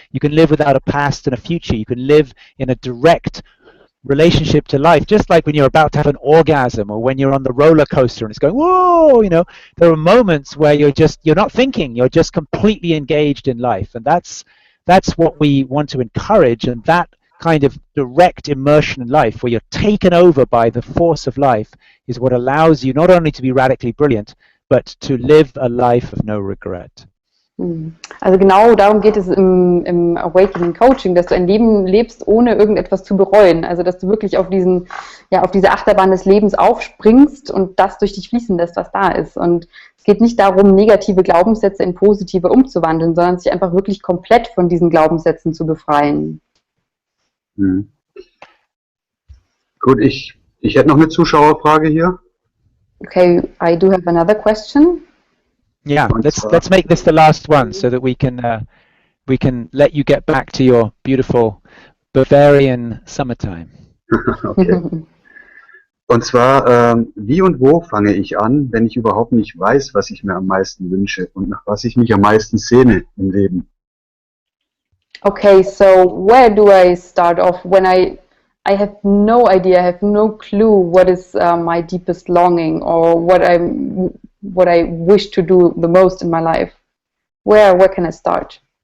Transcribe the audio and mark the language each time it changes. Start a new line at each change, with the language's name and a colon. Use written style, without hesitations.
English: You can live without a past and a future. You can live in a direct relationship to life, just like when you're about to have an orgasm or when you're on the roller coaster and it's going, whoa, there are moments where you're not thinking, you're just completely engaged in life. And that's what we want to encourage, and that kind of direct immersion in life where you're taken over by the force of life is what allows you not only to be radically brilliant, but to live a life of no regret.
German: Also genau darum geht es im Awakening Coaching, dass du ein Leben lebst, ohne irgendetwas zu bereuen. Also dass du wirklich auf diese Achterbahn des Lebens aufspringst und das durch dich fließen lässt, was da ist. Und es geht nicht darum, negative Glaubenssätze in positive umzuwandeln, sondern sich einfach wirklich komplett von diesen Glaubenssätzen zu befreien. Gut, ich hätte noch eine Zuschauerfrage hier.
English: Okay, I do have another question. Yeah, let's make this the last one so that we can let you get back to your beautiful Bavarian summertime. Okay.
German: Und zwar, wie und wo fange ich an, wenn ich überhaupt nicht weiß, was ich mir am meisten wünsche und nach was ich mich am meisten sehne im Leben?
English: Okay, so where do I start off when I have no idea, I have no clue what is my deepest longing or what I wish to do the most in my life? Where can I start?